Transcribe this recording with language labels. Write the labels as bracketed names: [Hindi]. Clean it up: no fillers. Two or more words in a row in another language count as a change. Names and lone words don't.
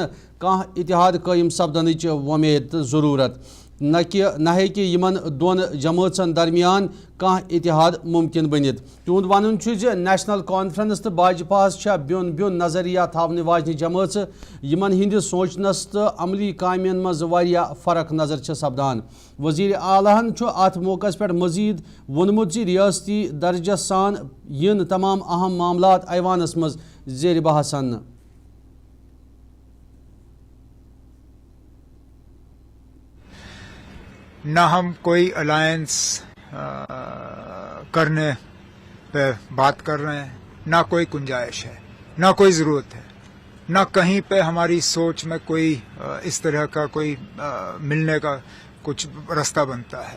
[Kashmiri] کانٛہہ اتحاد قائم سپدنچ وۄمید تہٕ ضرورت نہ ہیٚکہِ یمن دون جمٲژن درمیان کانٛہہ اتحاد ممکن بنت تہنٛد ونُن چھُ زِ نیشنل کانفرنس تو باجپاہس چھا بیون بیون نظریہ تھاونہٕ واجنہِ جمٲژٕ یمن ہندِس سوچنس تو عملی کامین مز واریاہ فرق نظر چھ سپدان وزیر اعلیٰ ہن چھُ اتھ موقعس پٮ۪ٹھ مزید ووٚنمُت زِ ریاستی درجس سان ین تمام اہم معاملات ایوانس مز زیر بحث اننہٕ [Urdu] نہ ہم کوئی الائنس کرنے پہ بات کر رہے ہیں، نہ کوئی گنجائش ہے، نہ کوئی ضرورت ہے، نہ کہیں پہ ہماری سوچ میں کوئی اس طرح کا کوئی ملنے کا کچھ راستہ بنتا ہے۔